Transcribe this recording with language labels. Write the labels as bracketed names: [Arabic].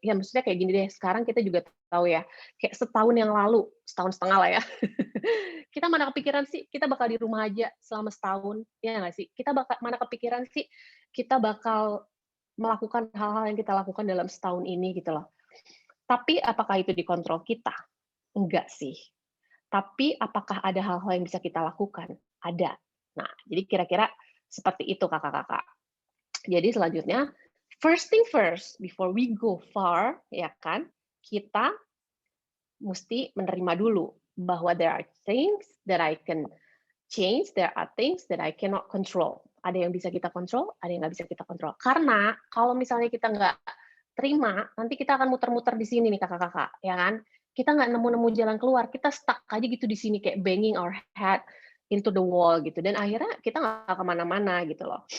[Indonesian] Ya maksudnya kayak gini deh, sekarang kita juga tahu ya, kayak setahun yang lalu, setahun setengah lah ya, kita mana kepikiran sih kita bakal di rumah aja selama setahun, ya nggak sih? Kita mana kepikiran sih kita bakal melakukan hal-hal yang kita lakukan dalam setahun ini gitu loh. Tapi apakah itu dikontrol kita? Enggak sih. Tapi apakah ada hal-hal yang bisa kita lakukan? Ada. Nah, jadi kira-kira seperti itu kakak-kakak. Jadi selanjutnya, [English] first thing first, before we go far, [Indonesian] ya kan, kita mesti menerima dulu bahwa [English] there are things that I can change, there are things that I cannot control. [Indonesian] Ada yang bisa kita kontrol, ada yang nggak bisa kita kontrol. Karena kalau misalnya kita nggak terima, nanti kita akan muter-muter di sini nih kakak-kakak, ya kan? Kita nggak nemu-nemu jalan keluar, kita stuck aja gitu di sini kayak [English] banging our head into the wall [Indonesian] gitu. Dan akhirnya kita nggak kemana-mana gitu loh.